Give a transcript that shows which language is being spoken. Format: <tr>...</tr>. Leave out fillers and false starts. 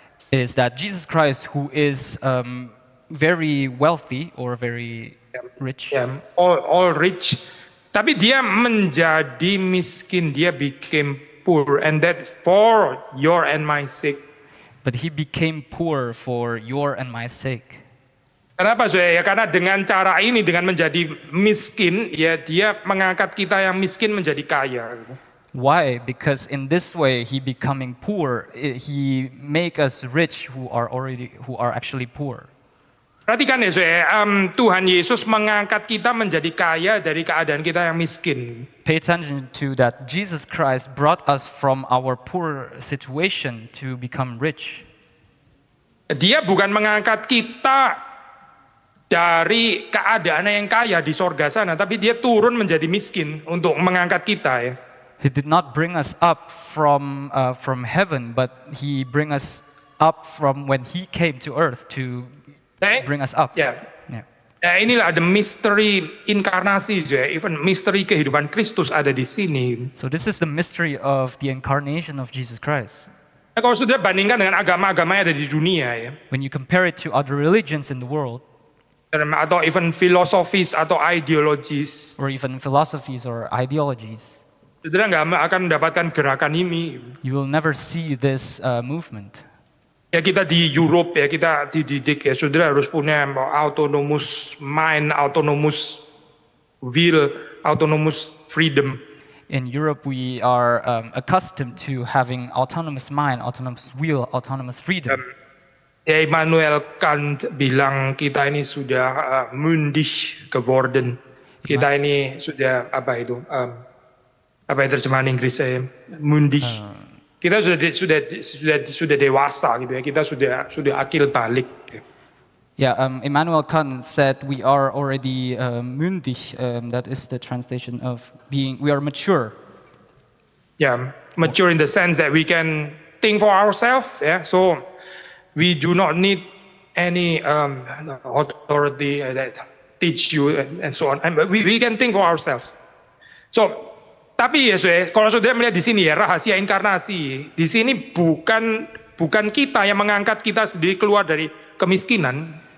<en>Is that Jesus Christ, who is very wealthy or very rich, all rich,</en> <id>tapi dia menjadi miskin, dia</id> <en>became poor, and that for your and my sake. but he became poor for your and my sake.</en> <id>Kenapa Zoe? Ya karena dengan cara ini, dengan menjadi miskin, ya dia mengangkat kita yang miskin menjadi kaya.</id> <en>Why? Because in this way, he becoming poor, he make us rich who are actually poor.</en> <id>Perhatikan ya Zoe, Tuhan Yesus mengangkat kita menjadi kaya dari keadaan kita yang miskin.</id> <en>Pay attention to that. Jesus Christ brought us from our poor situation to become rich.</en> <id>Dia bukan mengangkat kita dari keadaan yang kaya di sorga sana, tapi dia turun menjadi miskin untuk mengangkat kita ya.</id> <en>He did not bring us up from heaven, but he bring us up from when he came to earth to bring us up.</en> <id>Ya. Nah, inilah ada misteri inkarnasi, even misteri kehidupan Kristus ada di sini.</id> <en>So this is the mystery of the incarnation of Jesus Christ.</en> <id>Nah, kalau sudah bandingkan dengan agama-agama yang ada di dunia ya,</id> <en>When you compare it to other religions in the world,</en> <id>atau even filosofis atau ideologis,</id> <en>or even philosophies or ideologies,</en> <id>saudara nggak akan mendapatkan gerakan ini.</id> <en>you will never see this movement.</en> <id>Ya kita di Europe ya, kita dididik ya, saudara harus punya</id> <en>autonomous mind, autonomous will, autonomous freedom. In Europe, we are accustomed to having autonomous mind, autonomous will, autonomous freedom.</en> <id>Ya Immanuel Kant bilang kita ini sudah</id> <de>mündig geworden.</de> <id>Kita ini sudah apa itu? Apa yang terjemahan Inggris saya? Mündig. Kita sudah dewasa gitu ya. Kita sudah akil balik.</id> <en>Yeah, Immanuel Kant said we are already mündig. That is the translation of being. We are mature. Yeah, mature in the sense that we can think for ourselves. Yeah, so we do not need any authority that teach you and so on. And we can think for ourselves.</en> <id>So, tapi ya, kalau saudara melihat di sini ya rahasia inkarnasi. Di sini bukan kita yang mengangkat kita sendiri keluar dari kemiskinan.</id>